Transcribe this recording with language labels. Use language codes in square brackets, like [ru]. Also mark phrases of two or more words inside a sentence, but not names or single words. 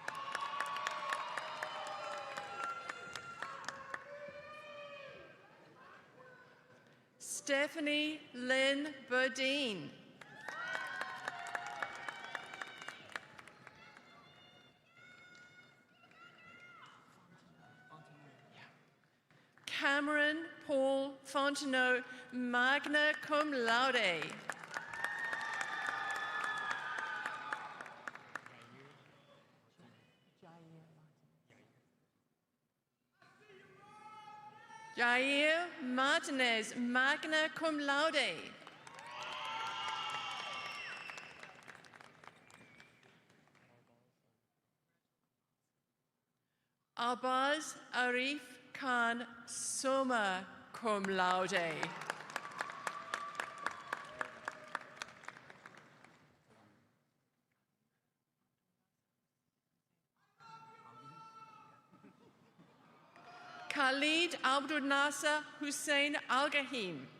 [en] Stephanie Lynn Bodine. Cameron Paul Fontenot, [la] magna cum laude. [en] Jair Martinez, [la] magna cum laude. [en] Arbaz Arif Khan, [la] summa cum laude. [en] Khalid Abdul Nasser Hussein Al Gahim.